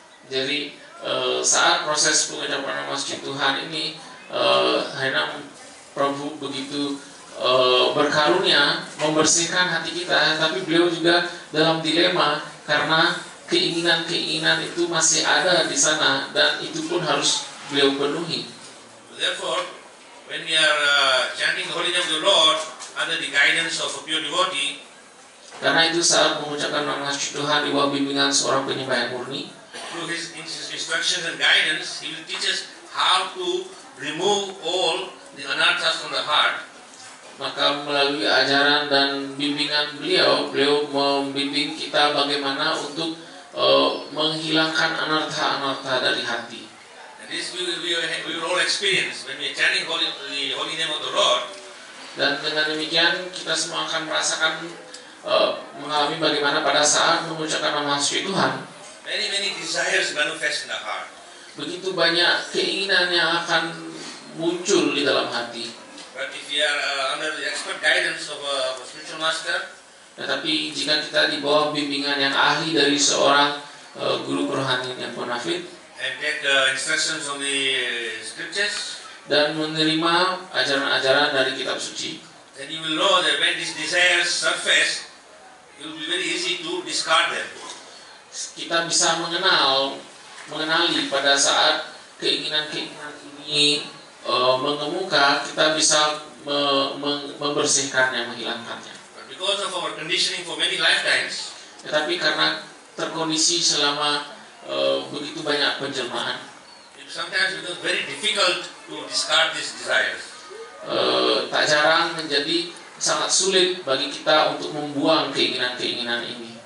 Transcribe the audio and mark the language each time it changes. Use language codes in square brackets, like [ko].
[id] Jadi saat proses pengucapan nama suci Tuhan ini, Harinam Prabhu begitu berkarunia membersihkan hati kita, tapi beliau juga dalam dilema karena keinginan-keinginan itu masih ada di sana dan itu pun harus beliau penuhi. [en] Therefore, when we are chanting the holy name of the Lord under the guidance of a pure devotee, [id] karena itu saat mengucapkan nama suci Tuhan di bawah bimbingan seorang penyembah yang murni, [en] through his instructions and guidance, he will teach us how to remove all the anarthas from the heart. [id] Maka melalui ajaran dan bimbingan beliau membimbing kita bagaimana untuk menghilangkan anartha-anartha dari hati. [en] And this we will all experience when we are chanting the holy name of the Lord. [id] Dan dengan demikian kita semua akan merasakan mengalami bagaimana pada saat mengucapkan nama suci Tuhan, [en] many desires manifest in the heart. [id] Begitu banyak keinginan yang akan muncul di dalam hati. [en] But if we are under the expert guidance of a spiritual master, [id] tetapi jika kita di bawah bimbingan yang ahli dari seorang guru kerohanian yang bonafit, [en] and take instructions from the scriptures, [id] dan menerima ajaran-ajaran dari kitab suci, [en] then you will know that when these desires surface, it will be very easy to discard them. [id] Kita bisa mengenali pada saat keinginan-keinginan ini mengemuka, kita bisa membersihkannya, menghilangkannya. [en] But because of our conditioning for many lifetimes, [id] Tetapi karena terkondisi selama begitu banyak penjelmaan, [en] it sometimes becomes very difficult to discard these desires. [id] tak jarang menjadi sangat sulit bagi kita untuk membuang keinginan-keinginan ini.